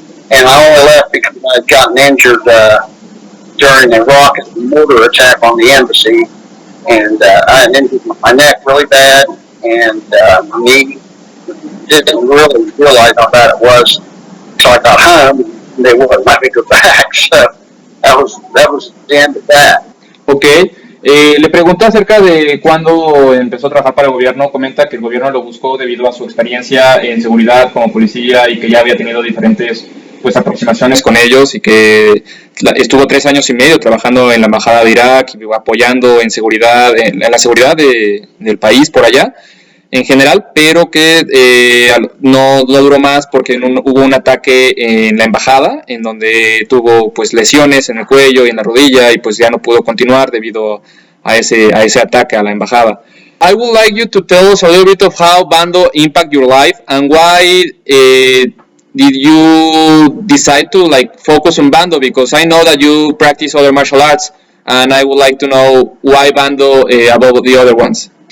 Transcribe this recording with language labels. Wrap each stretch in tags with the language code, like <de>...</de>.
<en>And I only left because I had gotten injured during the rocket mortar attack on the embassy. And I had injured my neck really bad, and my knee. Didn't really realize how bad it was until I got home, and they wouldn't let me go back. So that was the end of that. Okay.</en> <es>Le pregunté acerca de cuándo empezó a trabajar para el gobierno. Comenta que el gobierno lo buscó debido a su experiencia en seguridad como policía y que ya había tenido diferentes aproximaciones con ellos y que estuvo 3 años y medio trabajando en la embajada de Irak y apoyando en seguridad, en la seguridad del país por allá en general, pero que no duró más porque hubo un ataque en la embajada en donde tuvo pues lesiones en el cuello y en la rodilla y pues ya no pudo continuar debido a ese ataque a la embajada.</es> <en>I would like you to tell us a little bit of how Bando impact your life and why did you decide to focus on Bando, because I know that you practice other martial arts and I would like to know why Bando above the other ones.</en>